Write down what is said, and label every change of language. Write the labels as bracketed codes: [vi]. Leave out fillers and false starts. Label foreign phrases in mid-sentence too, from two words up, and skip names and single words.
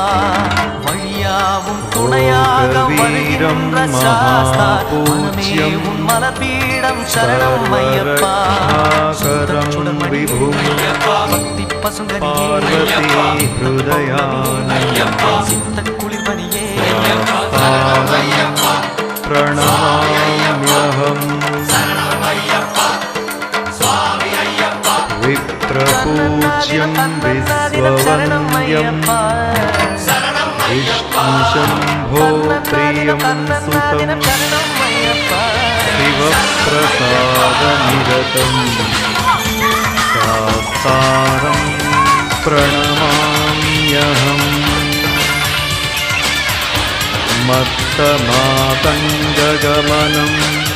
[ta] வழியாவும் துணையாக வருகின்ற சாஸ்தா, மனமே உன் மலபீடம் சரணம் ஐயப்பா. பக்தி பசுங்கரியே சித்த குளிர்வனியே [sa] प्रणमाम्यहम् विप्रपूज्यं विश्ववन्द्यं विष्णुशम्भो प्रियं सुतं शिवप्रसादनिरतं शास्तारं प्रणमाम्यहम् मत्तमातङ्गगमनम्